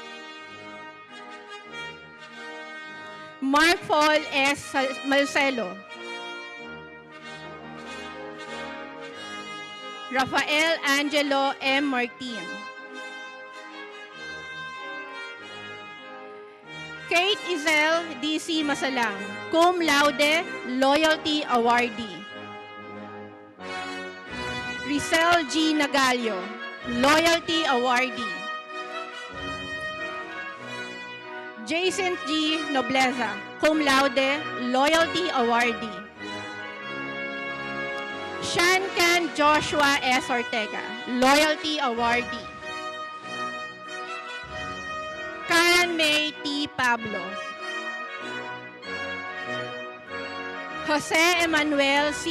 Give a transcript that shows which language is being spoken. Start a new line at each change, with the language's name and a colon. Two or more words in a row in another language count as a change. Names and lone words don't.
English: Mark Paul S. Malcelo. Rafael Angelo M. Martin. Kate Izel D.C. Masalang,
Latin: cum laude,
English: loyalty awardee. Rizal G. Nagalio, loyalty awardee. Jason G. Nobleza,
Latin: cum laude,
English: loyalty awardee. Shankan Joshua S. Ortega, loyalty awardee. Karen May T. Pablo. Jose Emmanuel C.